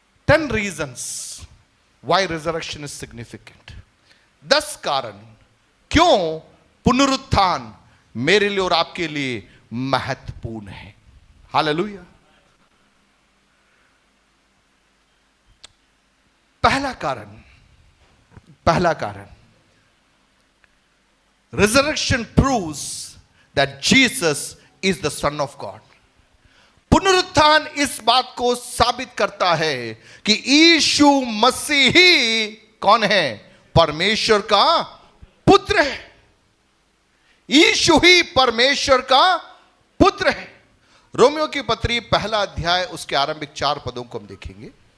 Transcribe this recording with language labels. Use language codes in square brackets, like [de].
[en] 10 reasons why resurrection is significant। [hi] 10 कारण क्यों पुनरुत्थान मेरे लिए और आपके लिए महत्वपूर्ण है। हालेलुया। पहला कारण, [en] resurrection proves that Jesus is the Son of God। [hi] पुनरुत्थान इस बात को साबित करता है कि यीशु मसीह ही कौन है? परमेश्वर का पुत्र है। यीशु ही परमेश्वर का पुत्र है। रोमियो की पत्री 1 अध्याय उसके आरंभिक 4 पदों को हम देखेंगे।